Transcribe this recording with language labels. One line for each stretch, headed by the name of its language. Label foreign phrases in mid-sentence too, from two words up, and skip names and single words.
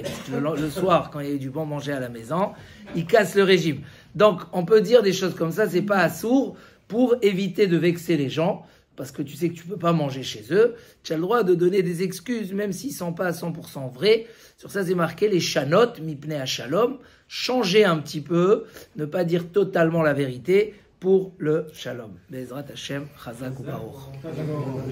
French: Le soir, quand il y a du bon manger à la maison, ils cassent le régime. Donc, on peut dire des choses comme ça, c'est pas assourd, pour éviter de vexer les gens, parce que tu sais que tu peux pas manger chez eux. Tu as le droit de donner des excuses, même s'ils sont pas à 100% vrais. Sur ça, c'est marqué les
Hebrew: שנות, מפני השלום,
French: changer un petit peu, ne pas dire totalement la vérité, pour le shalom.
Hebrew: בעזרת השם, חזק וברוך.